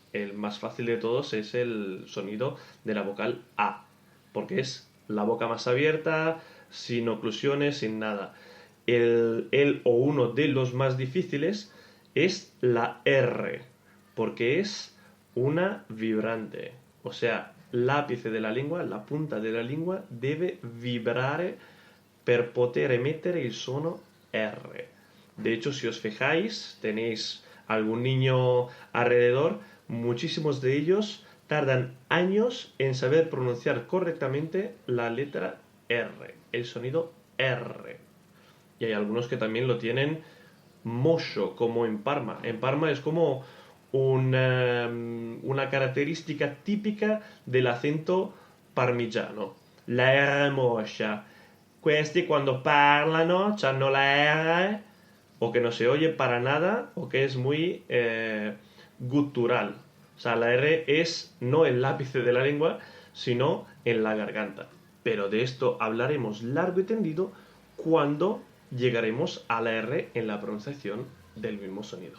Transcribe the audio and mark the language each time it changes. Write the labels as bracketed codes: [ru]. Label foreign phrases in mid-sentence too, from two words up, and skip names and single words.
[es] El más fácil de todos es el sonido de la vocal A, porque es la boca más abierta, sin oclusiones, sin nada. El o uno de los más difíciles es la R, porque es una vibrante. O sea, l'ápice de la lengua, la punta de la lengua, [it] deve vibrare per poter emettere il suono R. [es] De hecho, si os fijáis, tenéis algún niño alrededor, muchísimos de ellos tardan años en saber pronunciar correctamente la letra R, el sonido R. Y hay algunos que también lo tienen moscio, como en Parma. En Parma es como una característica típica del acento parmigiano. [it] La R moscia. Questi quando parlano hanno la R [es] o que no se oye para nada o que es muy gutural. O sea, la R es no el ápice de la lengua, sino en la garganta. Pero de esto hablaremos largo y tendido cuando llegaremos a la R en la pronunciación del mismo sonido.